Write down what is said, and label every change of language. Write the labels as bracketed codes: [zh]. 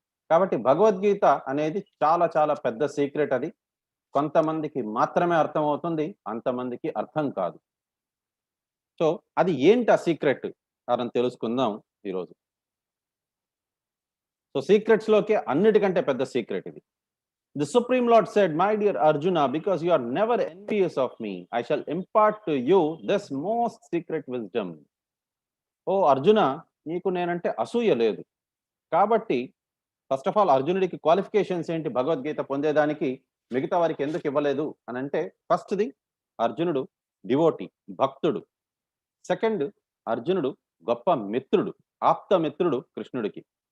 [te] కాబట్టి భగవద్గీత అనేది చాలా చాలా పెద్ద సీక్రెట్. అది కొంతమందికి మాత్రమే అర్థం అవుతుంది, అంతమందికి అర్థం కాదు. సో అది ఏంటి ఆ సీక్రెట్ మనం తెలుసుకుందాం ఈరోజు. సో సీక్రెట్స్ లోకి అన్నిటికంటే పెద్ద సీక్రెట్ ఇది. [en] The Supreme Lord said, "My dear Arjuna, because you are never envious of me, I shall impart to you this most secret wisdom." [te] ఓ అర్జున, నీకు నేనంటే అసూయ లేదు కాబట్టి, [en] first of all [te] అర్జునుడికి క్వాలిఫికేషన్స్ ఏంటి భగవద్గీత పొందేదానికి, మిగతా వారికి ఎందుకు ఇవ్వలేదు అని అంటే, ఫస్ట్ది అర్జునుడు డివోటి, భక్తుడు. సెకండ్, అర్జునుడు గొప్ప మిత్రుడు, ఆప్త మిత్రుడు కృష్ణుడికి.